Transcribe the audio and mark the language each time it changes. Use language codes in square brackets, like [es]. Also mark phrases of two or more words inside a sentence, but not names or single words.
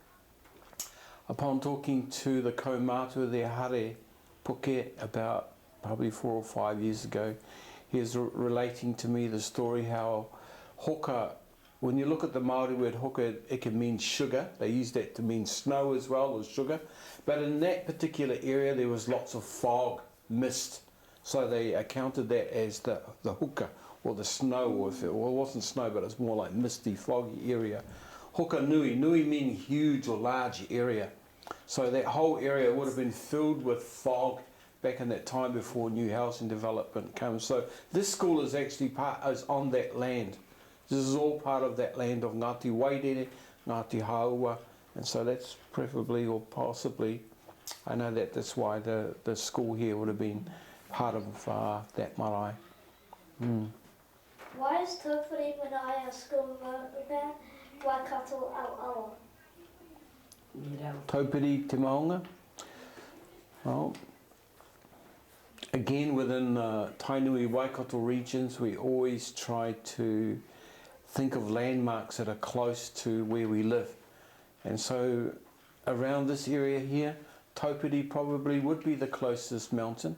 [en] Upon talking to the Kaumatua, their hare Puke, about probably 4 or 5 years ago, he was relating to me the story how hoka, when you look at the Māori word hoka, it can mean sugar. They use that to mean snow as well as sugar. But in that particular area, there was lots of fog, mist. So they accounted that as the hoka, or the snow, or if it wasn't snow, but it's more like misty, foggy area. [mi] Hoka nui, [en] nui meaning huge or large area. So that whole area would have been filled with fog back in that time before new housing development came. So this school is actually is on that land. This is all part of that land of Ngāti Wairere, Ngāti Hāua, and so that's preferably or possibly, I know that's why the school here would have been part of that marae. Why is Taupiri Marae a school runner? Waikato Awa? Taupiri Te Maunga. Well, again, within Tainui Waikato regions, we always try to think of landmarks that are close to where we live. And so around this area here, Taupiri probably would be the closest mountain.